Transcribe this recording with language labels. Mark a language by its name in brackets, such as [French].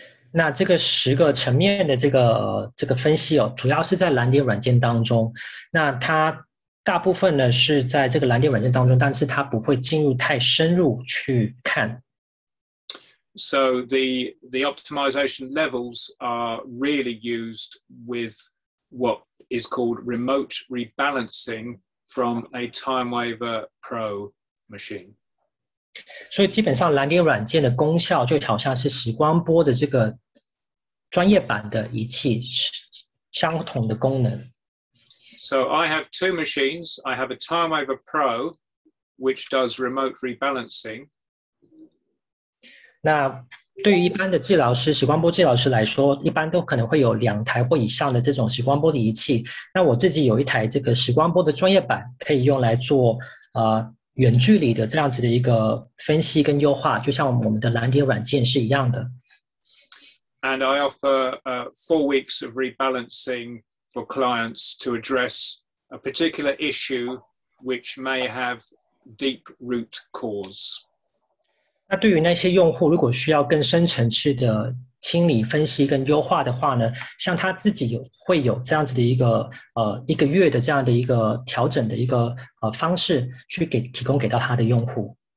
[Chinese] 那这个10个层面的这个分析哦，主要是在蓝点软件当中。那它大部分呢是在这个蓝点软件当中，但是它不会进入太深入去看。 [English] So the optimization levels are really used with what is called remote rebalancing from a Timewaver Pro machine. [Chinese] 所以基本上蓝点软件的功效就好像是时光波的这个专业版的仪器相同的功能。 [English] So I have 2 machines. I have a Timewaver Pro, which does remote rebalancing. [Chinese] 那对于一般的治疗师，时光波治疗师来说，一般都可能会有2台或以上的这种时光波的仪器。那我自己有一台这个时光波的专业版，可以用来做远距离的这样子的一个分析跟优化，就像我们的蓝点软件是一样的。 [English] And I offer 4 weeks of rebalancing for clients to address a particular issue which may have deep root cause. [Chinese] 那对于那些用户，如果需要更深层次的清理、分析跟优化的话呢，像他自己会有这样子的一个1个月的这样的一个调整的一个方式，去提供给到他的用户。